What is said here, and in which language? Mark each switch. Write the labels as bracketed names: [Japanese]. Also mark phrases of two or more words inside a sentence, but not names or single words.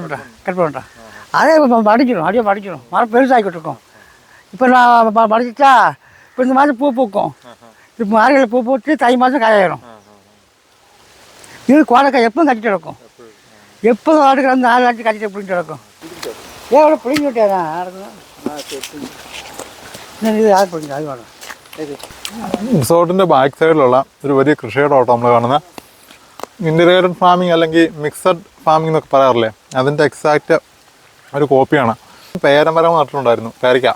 [Tamil] அதே அடிச்சிடும். மரம் பெருசாகிக்கிட்டு இருக்கும். இப்போ நான் பறிச்சிட்டா இப்போ இந்த மாதம் பூ பூக்கும். இப்போ மார்கழி பூ பூத்து தை மாதம் காயாயிரும். இது கோடைக்காய் எப்பவும் கட்டிட்டு கிடக்கும். எப்போதும் வாட்டுக்கு வந்து 4 வாட்டி கட்டிட்டு பிடிச்சிட்டு கிடக்கும். ஏன் அவ்வளோ பிடிங்கி விட்டாதான் [Malayalam] ഇത് ആർ പിടിക്കും അത് വേണം. റിസോർട്ടിൻ്റെ ബാക്ക് സൈഡിലുള്ള ഒരു വലിയ കൃഷിയിടമാട്ടോ നമ്മൾ കാണുന്നത്. [English] integrated farming [Malayalam] അല്ലെങ്കിൽ [English] mixed farming [Malayalam] എന്നൊക്കെ പറയാറില്ലേ, അതിൻ്റെ എക്സാക്റ്റ് ഒരു കോപ്പിയാണ്. പേരമരം നട്ടിട്ടുണ്ടായിരുന്നു, പേരയ്ക്ക.